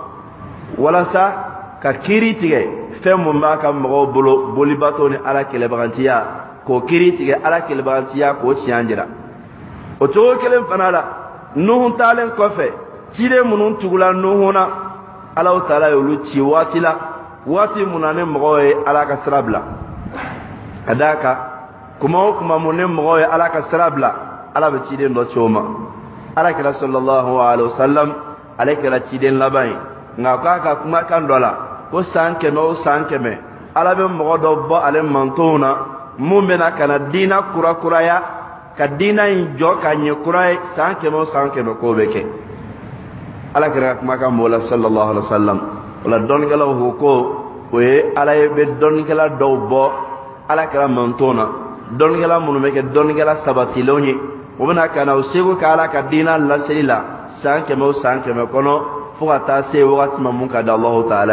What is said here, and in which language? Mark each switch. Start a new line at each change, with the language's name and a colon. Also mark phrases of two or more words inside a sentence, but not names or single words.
Bambara: walasa ka kiiri tigɛ fɛn mun b'a ka mɔgɔw bolo bolibato ni Ala kɛlɛbagantiya k'o kiiri tigɛ Ala kɛlɛbagantiya k'o tiɲɛ jira o cogo kelen fana la nuhu taalen kɔfɛ ciden minnu tugula nuhu na Ala Taala y'olu ci waati la waati mun na ne mɔgɔw ye Ala ka sira bila ka d'a kan kuma o kuma mun ne mɔgɔw ye Ala ka sira bila Ala bɛ ciden dɔ ci o ma Alakira
Arabic: صلى الله عليه وسلم
Bambara: ale kɛra ciden laban ye nka k'a ka kumakan dɔ la ko san kɛmɛ o san kɛmɛ Ala bɛ mɔgɔ dɔ bɔ ale mantonw na mun bɛna ka na diina kurakuraya ka diina in jɔ ka ɲɛ kura ye san kɛmɛ o san kɛmɛ k'o bɛ kɛ Ala kɛra kuma kan mola
Arabic: صلى الله عليه وسلم
Bambara: wala dɔnnikɛlaw ko o ye Ala ye bɛ dɔnnikɛla dɔw bɔ Ala kɛra manton na dɔnnikɛla minnu bɛ kɛ dɔnnikɛla sabatilenw ye o bɛna ka na o seko kɛ Ala ka diina laseli la san kɛmɛ o san kɛmɛ kɔnɔ fo ka taa se wagati ma mun ka di Allahu Taala